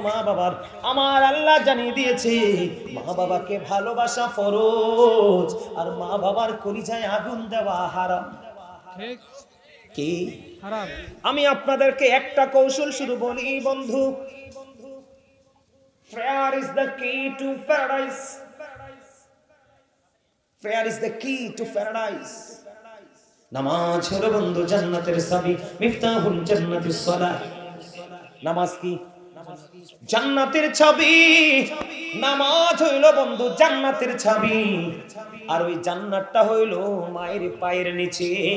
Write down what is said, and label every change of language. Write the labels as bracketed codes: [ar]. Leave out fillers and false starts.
[bn] মা বাবার, আমার আল্লাহ জানিয়ে দিয়েছে মা বাবাকে ভালোবাসা ফরজ, আর মা বাবার কলিজায় আগুন দেওয়া হারাম। ঠিক কি হারাম? আমি আপনাদেরকে একটা কৌশল শুধু বলি বন্ধু, [en] prayer is the key to paradise. Prayer is the key to paradise. [bn] নামাজ হলো বন্ধু জান্নাতের চাবি, [ar] মিফতাহুল জান্নাতিস সালাহ। [bn] নামাজ কি? জান্নাতের চাবি। নামাজ হইল বন্ধু জান্নাতের চাবি, আর ওই জান্নাতটা হইল মায়ের পায়ের নিচে।